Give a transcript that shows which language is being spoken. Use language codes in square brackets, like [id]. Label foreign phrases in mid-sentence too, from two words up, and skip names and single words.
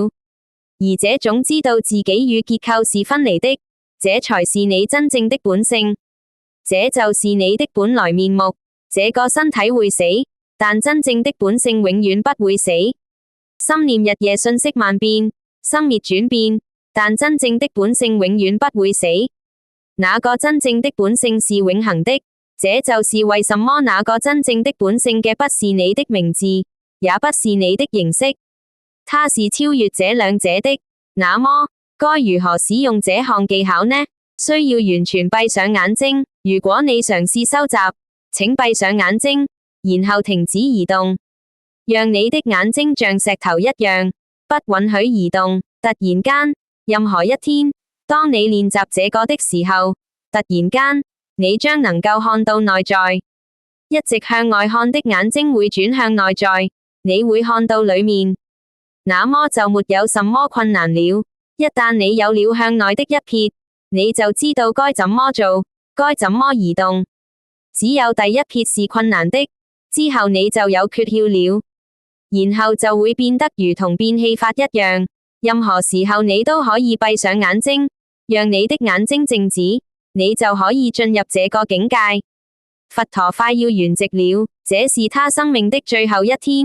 [zh] 而這種知道自己與結構是分離的，這才是你真正的本性，這就是你的本來面目。這個身體會死，但真正的本性永遠不會死。心念日夜瞬息萬變，生滅轉變，但真正的本性永遠不會死。那個真正的本性是永恆的，這就是為什麼那個真正的本性嘅不是你的名字，也不是你的形式，它是超越這兩者的。那麼，該如何使用這項技巧呢？需要完全閉上眼睛。如果你嘗試收集，請閉上眼睛，然後停止移動，讓你的眼睛像石頭一樣，不允許移動。突然間，任何一天，當你練習這個的時候，突然間，你將能夠看到內在。一直向外看的眼睛會轉向內在，你會看到裡面，那麼就沒有什麼困難了。一旦你有了向內的一瞥，你就知道該怎麼做，該怎麼移動。只有第一瞥是困難的，之後你就有訣竅了，然後就會變得如同變戲法一樣。任何時候你都可以閉上眼睛，讓你的眼睛靜止，你就可以進入這個境界。佛陀快要圓寂了，這是他生命的最後一天。